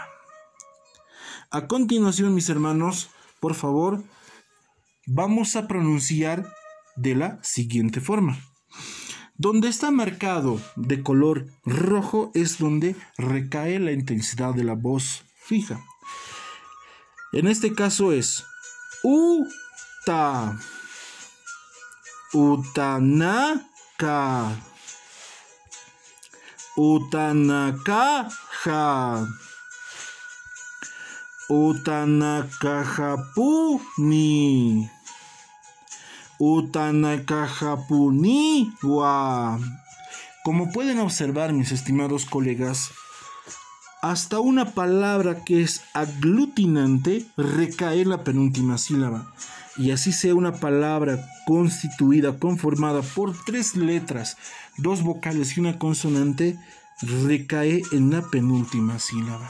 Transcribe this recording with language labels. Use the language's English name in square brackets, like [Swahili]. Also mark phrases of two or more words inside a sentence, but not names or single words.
[Spanish] A continuación, mis hermanos, por favor, vamos a pronunciar de la siguiente forma. Donde está marcado de color rojo es donde recae la intensidad de la voz fija. En este caso es [Aymara] uta, utanaka, utanakaja, utanakajapuni, utanakajapuniwa. [Spanish] Como pueden observar, mis estimados colegas, hasta una palabra que es aglutinante recae en la penúltima sílaba. Y así sea una palabra conformada por 3 letras, 2 vocales y una consonante, recae en la penúltima sílaba.